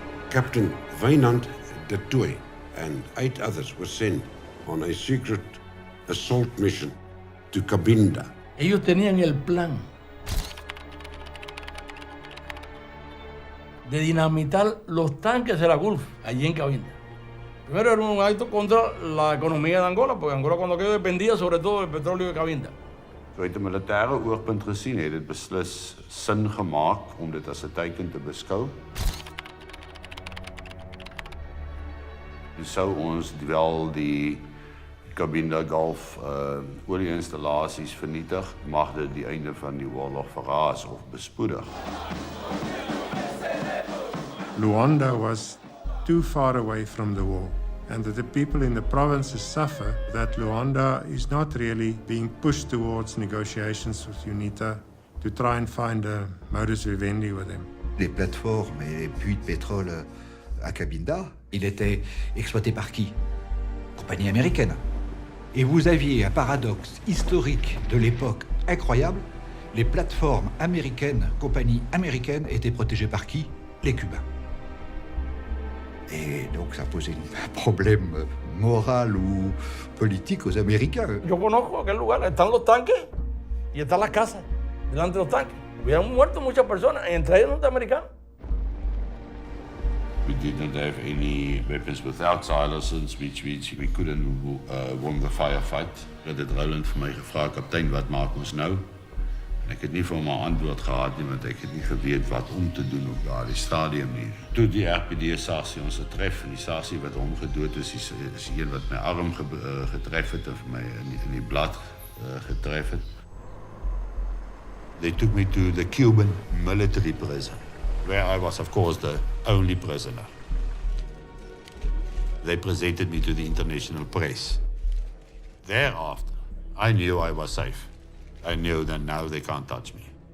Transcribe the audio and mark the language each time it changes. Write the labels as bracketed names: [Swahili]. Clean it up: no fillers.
[English] Captain Wynand du Toit and 8 others were sent on a secret assault mission to Cabinda. [Spanish] Ellos tenían el plan de dinamitar los tanques de la Gulf allí en Cabinda. Primero era un acto contra la economia de Angola, porque Angola cuando quedó dependía sobre todo del petróleo de Cabinda. [Afrikaans] So uit 'n militêre oogpunt gesien het dit beslis sin gemaak om dit as 'n teiken te beskou. En sou ons wel die Cabinda Gulf olieinstallasies vernietig, mag dit die einde van die oorlog verraas of bespoedig. [English] Luanda was too far away from the war, and that the people in the provinces suffer that Luanda is not really being pushed towards negotiations with UNITA to try and find a modus vivendi with them. [French] Les plateformes et les puits de pétrole à Cabinda, il était exploité par qui? Compagnie américaine. Et vous aviez un paradoxe historique de l'époque incroyable. Les plateformes américaines, compagnies américaines, étaient protégées par qui? Les Cubains. Et donc ça posait un problème moral ou politique aux Américains. [Spanish] Yo conozco aquel lugar, están los tanques y están las casas delante de los tanques. Hubieran muerto muchas personas, entre ellos norteamericanos. [English] We did not have any weapons without silencers, which means we couldn't win the firefight. [Afrikaans] Dat het Roland vir my gevra, kaptein, wat maak ons nou? En ek het nie vir hom 'n antwoord gehad nie, want ek het nie geweet wat om te doen op daardie stadium nie. Toe die RPD-sarsie ons getref, en die sarsie wat hom gedood is een wat my arm getref het, en vir my in die blad getref het. [English] They took me to the Cuban military prison, where I was, of course, the only prisoner. They presented me to the international press. Thereafter, I knew I was safe. I knew that now they can't touch me.